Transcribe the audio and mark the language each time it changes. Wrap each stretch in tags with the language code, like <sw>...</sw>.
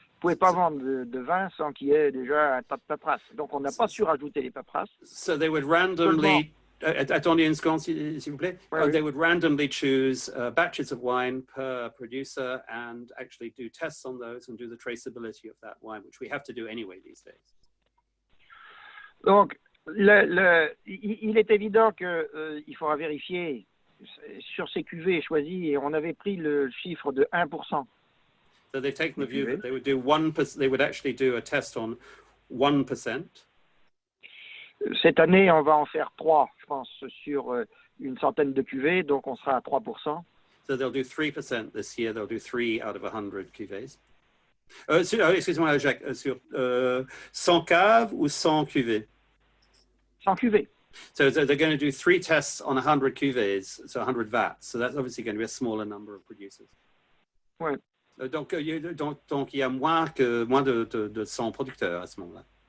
<fr>Vous ne pouvez pas vendre de vin sans qu'il y ait déjà un tas de paperasses. Donc, on n'a pas su rajouter les paperasses.</fr> <en>So they would randomly,</en> <fr>attendez une seconde, s'il vous plaît.</fr> <en>They would randomly choose batches of wine per producer and actually do tests on those and do the traceability of that wine, which we have to do anyway these days.</en> <fr>Donc, il est évident qu'il faudra vérifier sur ces cuvées choisies, et on avait pris le chiffre de 1%.</fr> <en>So they've taken the view that they would do 1%, they would actually do a test on 1%.</en> <fr>Cette année, on va en faire 3, je pense, sur une centaine de cuvées, donc on sera à 3%.</fr> <en>So they'll do 3% this year, they'll do 3 out of 100 cuvées.</en> <fr>Excusez-moi, Jacques, sur 100 caves ou 100 cuvées? 100 cuvées.</fr> <en>So they're going to do 3 tests on 100 cuvées, so 100 vats. So that's obviously going to be a smaller number of producers.</en> <fr>Ouais. Donc il y a moins de 100 producteurs à ce moment-là.</fr>